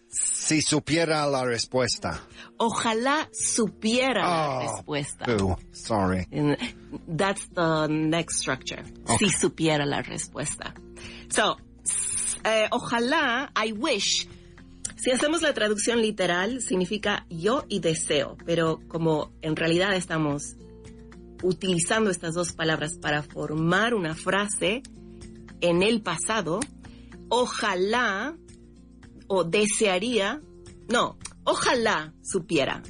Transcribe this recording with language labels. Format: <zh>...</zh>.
<es>Si supiera la respuesta. Ojalá supiera la respuesta.</es> <en>Boo. Sorry. And that's the next structure. Okay.</en> <es>Si supiera la respuesta. So, ojalá,</es> <en>I wish.</en> <es>Si hacemos la traducción literal, significa yo y deseo. Pero como en realidad estamos utilizando estas dos palabras para formar una frase en el pasado, ojalá o desearía, no, ojalá supiera.</es>